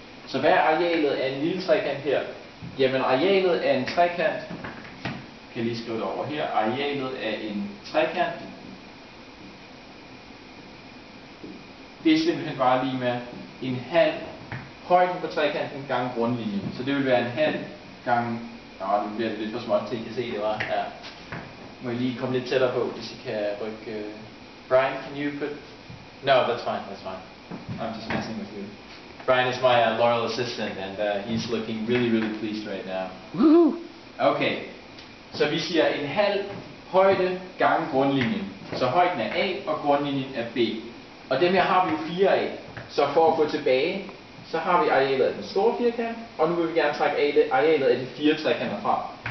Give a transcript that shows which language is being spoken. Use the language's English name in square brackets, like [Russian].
[Danish] Så hvad er arealet af en lille trekant her? Jamen arealet af en trekant, kan jeg lige skrive det over her, arealet af en trekant, det er simpelthen bare lige med en halv højden på trekanten gange grundlinjen. Så det vil være en halv gange, nu bliver det lidt for småt til, I kan se det var her. Må jeg lige komme lidt tættere på, hvis I kan rykke. [English] Brian, can you put? No, that's fine, that's fine. I'm just messing with you. Brian is my loyal assistant, and he's looking really, really pleased right now. Woohoo! [Danish] Okay, så vi siger en halv højde gange grundlinjen. Så højden er A, og grundlinjen er B. Og dem her har vi jo 4 af. Så for at gå tilbage, så har vi arealet af den store firkant, og nu vil vi gerne trække arealet af de 4 trekanter fra.